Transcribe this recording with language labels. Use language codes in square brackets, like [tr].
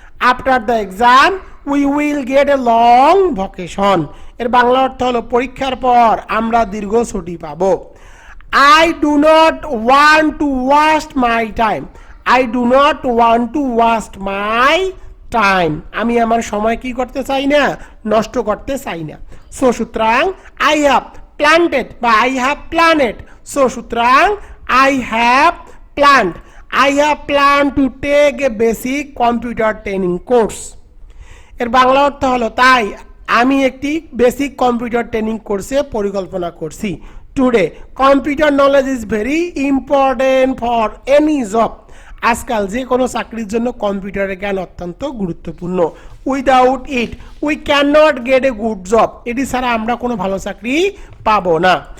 [en] After the exam we will get a long vacation. [bn] এর বাংলা অর্থ হলো পরীক্ষার পর আমরা দীর্ঘ ছুটি পাবো। [en] I do not want to waste my time. I do not want to waste my time. [bn] আমি আমার সময় কি করতে চাই না, নষ্ট করতে চাই না। [en] So সুতরাং I have planted বা I have planned. So সুতরাং I have planned. I have planned to take a basic computer training course. [bn] এর বাংলা অর্থ হলো তাই আমি একটি বেসিক কম্পিউটার ট্রেনিং কোর্সে পরিকল্পনা করছি। [en] Today computer knowledge is very important for any job. [bn] আজকাল যে কোনো চাকরির জন্য কম্পিউটারের জ্ঞান অত্যন্ত গুরুত্বপূর্ণ। [en] Without it we can not get a good job. [bn] এটি ছাড়া আমরা কোনো ভালো চাকরি পাবো না।